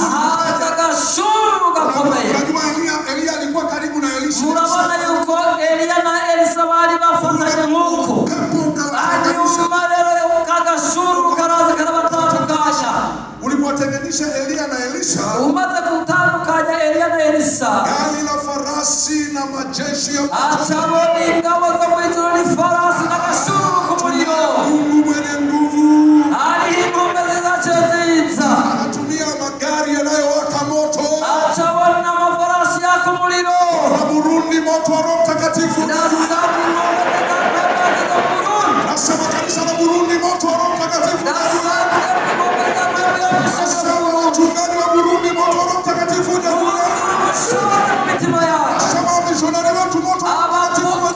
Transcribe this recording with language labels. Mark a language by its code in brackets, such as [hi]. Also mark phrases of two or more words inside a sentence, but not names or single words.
[rn] agashuru gakomeye. [sw] Unajua Elia alikuwa karibu na Elisha. [rn] Murabona yuko Eliya na Elisa bari bafatanye nk'uko. Hanyuma rero kagashuru karaza karabatandukanya. [sw] Ulipotenganisha Elia na Elisha, [rn] umaze kutandukanya Eliya na Elisa, [sw] gari la farasi na majeshi ya [rn] achabona ingabo zo mw'ijuru ni farasi n'agashuru k'umuriro. [sw] Mungu mwenye nguvu [rn] hariho inkomezi zaco nziza, [sw] anatumia magari yanayowaka moto. [rn] achabona amafarasi yaka umuriro. [sw] Burundi, moto wa Roho Mtakatifu. Nasema kanisa la Burundi, moto wa Roho Mtakatifu. Nasema wachungaji wa Burundi, moto wa Roho Mtakatifu. Nasema wamishonari wetu, moto wa Roho Mtakatifu.